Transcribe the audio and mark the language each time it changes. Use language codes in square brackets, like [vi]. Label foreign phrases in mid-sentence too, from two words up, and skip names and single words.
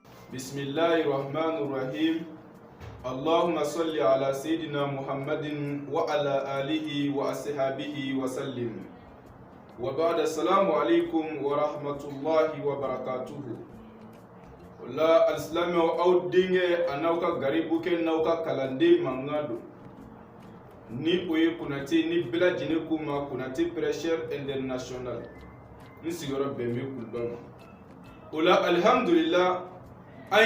[ar] بسم الله الرحمن الرحيم اللهم صل على سيدنا محمد وعلى آله وأصحابه وسلم وبعد السلام عليكم ورحمة الله وبركاته [bm] la alislami aw denkɛ a n'aw ka garibu kɛ n'aw ka kalanden mankan don ni o ye Konate ni bɛɛ lajɛlen ko ma Konate [fr] Prêcheur International [bm] n sigiyɔrɔ bɛn bɛ Kuluba ma o la alihamudulila an